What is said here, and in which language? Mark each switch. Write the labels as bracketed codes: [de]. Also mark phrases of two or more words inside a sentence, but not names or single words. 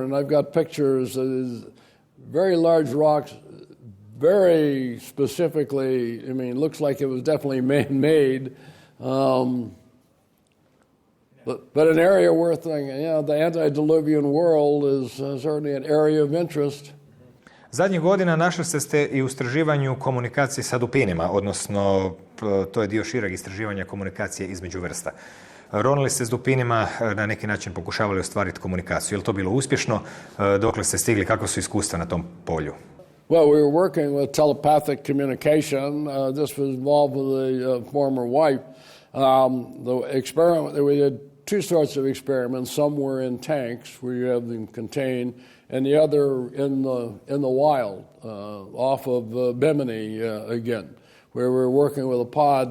[en] And I've got pictures of very large rocks, very specifically, I mean, it looks like it was definitely man-made. But an area worth thinking, the antediluvian world is certainly an area of interest. [hr] Zadnjih godina našli ste i u istraživanju komunikacije sa dupinima, odnosno to je dio šireg istraživanja komunikacije između vrsta. Ronili ste s dupinima, na neki način pokušavali ostvariti komunikaciju. Je li to bilo uspješno? Dokle ste stigli? Kako su iskustva na tom polju? [en] Well, we were working with telepathic communication. This was involved with a former wife. The experiment that we did, two sorts of experiments. Some were in tanks where you have them contained, and the other in the wild, off of Bimini again, where we're working with a pod.